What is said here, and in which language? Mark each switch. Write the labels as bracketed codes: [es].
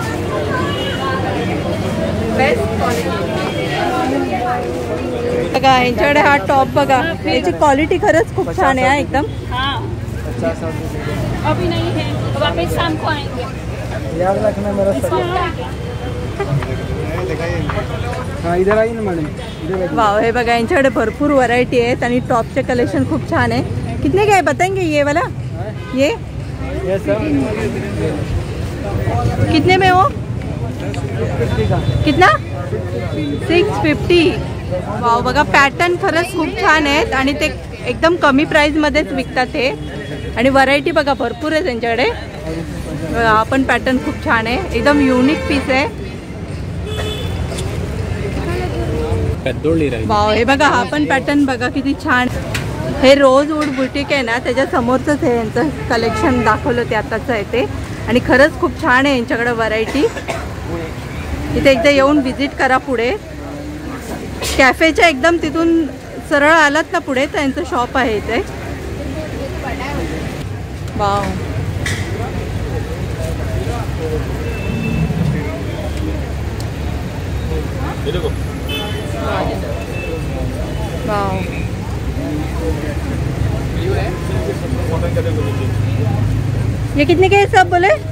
[mr] Best quality बघा यांच्याकडे हा टॉप बघा, याची क्वालिटी खरंच खूप छान आहे एकदम। [hi] अभी नहीं है, वापस शाम को आएंगे। याद रखना मेरा इधर आई ना मैडम। [mr] वाव, हे बघा यांच्याकडे भरपूर व्हरायटी आहेत आणि टॉपचे कलेक्शन खूप छान आहे। [hi] कितने का है बताएंगे ये वाला? ये कितने में हो? कितना? 650। [mr] वाव, बघा पॅटर्न खरंच खूप छान आहेत आणि ते एकदम कमी प्राइस मध्येच विकतात हे आणि व्हरायटी बघा भरपूर आहे त्यांच्याकडे। हा पण पॅटर्न खूप छान आहे, एकदम युनिक पीस आहे। वाव, हे बघा हा पण पॅटर्न बघा किती छान। हे रोजवूड बुटीक आहे ना त्याच्या समोरच हे यांचं कलेक्शन दाखवलं ते आताच आहे ते आणि खरंच खूप छान आहे यांच्याकडे व्हरायटी। इथे एकदा येऊन व्हिजिट करा। पुढे कॅफेच्या एकदम तिथून सरळ आलात ना पुढे तर यांचं शॉप आहे इथे। [hi] वाव, वाव, ये कितने के सब बोले?